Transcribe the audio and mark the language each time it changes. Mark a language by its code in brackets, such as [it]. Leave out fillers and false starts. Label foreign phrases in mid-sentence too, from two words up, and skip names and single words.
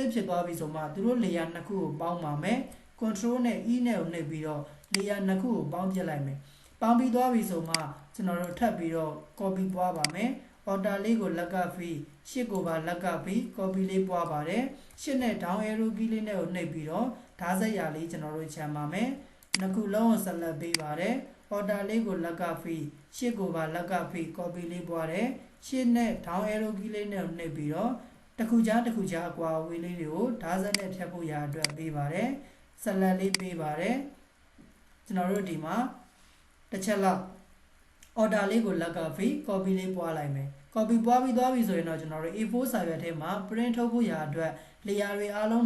[my] လေးဖြစ်သွားပြီဆိုမှသူတို့လေယာနှစ်ခုကိုပေါင်းပါမယ် control နဲ့ e နဲ့ကိုနှိပ်ပြီးတော့လေယာနှစ်ခုကိုပေါင်းပြလိုက်မယ်ပေါင်းပြီးသွားပြီဆိုမှ ကျွန်တော်တို့ထပ်ပြီးတော့ copy ပွားပါမယ် order လေးကိုလက်ကဖိရှစ်ကိုပါလက်ကဖိ copy လေးပွားပါတယ်ရှ စ်နဲ့ [en] down arrow key [my] လေးနဲ့ကိုနှိပ်ပြီးတော့ဓာတ်ဆက်ရာလေးကျွန်တော်တို့ခြံပါမယ်နှစ်ခုလုံးကိုဆက်လက်ပေးပါတယ် order လေးကိုလက်ကဖိရှစ်ကိုပါလက်ကဖိ copy လေးပွားတယ်ရှစ်နဲ့ [en] down arrow key [my] လေးနဲ့ကိုနှိပ်ပြီးတော့တစ်ခုချားအကွာအဝေးလေးတွေကိုဓာတ်ဆက်နဲ့ဖြတ်ဖို့ရာအတွက်ပေးပါတယ်ဆက်လက်လေးပေးပါတယ်ကျွန်တော်တို့ဒီမှာတစ်ချက်လောက် order လေးကိုလက်ကဖိ copy လေးပွားလိုက်မယ် copy ပွားပြီးသွားပြီဆိုရင်တော့ကျွန်တော်တို့ A4 စာရွက်ထဲမှာ print ထုတ်ဖို့ရာအတွက် layer တွေအားလုံး